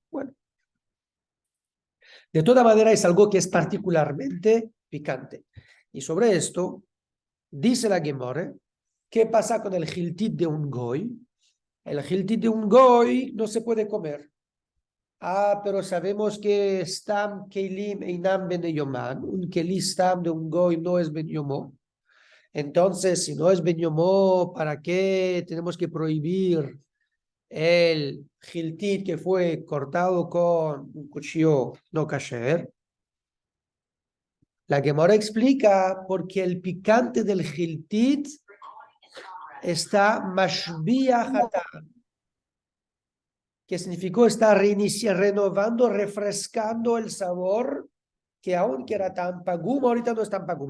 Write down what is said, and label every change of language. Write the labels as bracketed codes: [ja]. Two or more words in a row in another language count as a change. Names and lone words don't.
[es] Bueno, de toda manera es algo que es particularmente picante. Y sobre esto, dice la Gemara, ¿qué pasa con el giltit de un goy? El giltit de un goy no se puede comer. Pero sabemos que [he] סתם כלים אינם בני יומן, [es] un [he] כלי סתם [es] de un goy no es [he] בן יומו. [es] Entonces, si no es [he] בן יומו, [es] ¿para qué tenemos que prohibir el giltit que fue cortado con un cuchillo no kasher? La Gemara explica porque el picante del giltit está [he] משביח הטעם, [es] que significó estar renovando, refrescando el sabor que aunque era tan pagum, ahorita no es tan pagum.